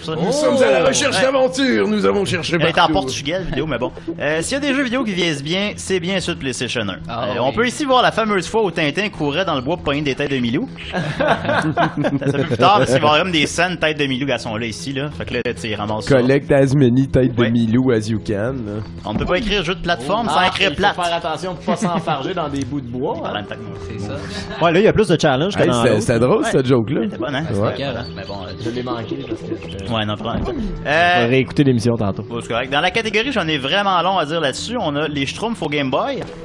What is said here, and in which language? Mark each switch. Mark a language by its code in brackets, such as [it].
[fr] Nous sommes à la recherche d'aventure, nous avons cherché partout. Elle est en portugais, la vidéo, mais bon. S'il y a des jeux vidéo qui vieillissent bien, c'est bien ceux de PlayStation 1. On peut ici voir la fameuse fois où Tintin courait dans le bois pour pogner des têtes de Milou. C'est un peu plus tard, parce qu'il y a des scènes têtes de Milou, garçon, là, ici. Là. Fait que là, tu sais, ramasse ça. [en] Collect as many têtes de Milou as you can. [fr] On ne peut pas écrire jeu de plateforme sans écrire plate. Il faut faire attention pour ne pas s'enfarger dans des bouts de bois. Hein. Même temps que moi. C'est ça. Ouais, là, il y a plus de challenges. C'était drôle, cette joke-là. C'était bon, hein? Mais bon, je l'ai manqué. Parce que Je vais réécouter l'émission tantôt. Bon, c'est correct. Dans la catégorie, j'en ai vraiment long à dire là-dessus. On a les Schtroumpfs au Game Boy.